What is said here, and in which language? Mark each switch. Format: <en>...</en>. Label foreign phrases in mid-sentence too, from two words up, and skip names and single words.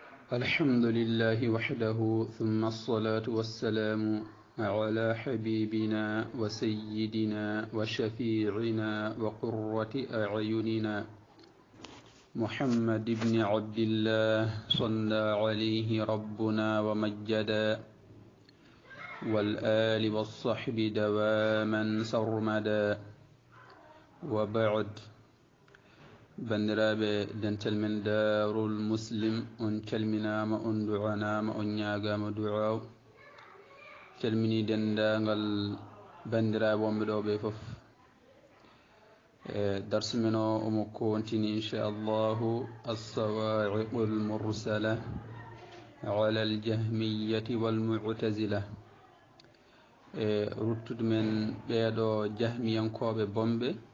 <ar>الحمد لله وحده ثم الصلاة والسلام على حبيبنا وسيدنا وشفيعنا وقرة أعيننا محمد بن عبد الله صلى عليه ربنا ومجدا والآل والصحب دواما سرمدا</ar> <ff>وبعد bandiraɓe dental men darul muslim on calminama on du'anama on ñagama du'aw calmini dendagal bandiraɓe wonɓe ɗo ɓe foof darsu men o omo kontini inchallahu alsawa'iqu lmursala ala aljahmiyati walmu'tazila ruttude men ɓeeɗo jahmiyankoɓe bomɓe</ff>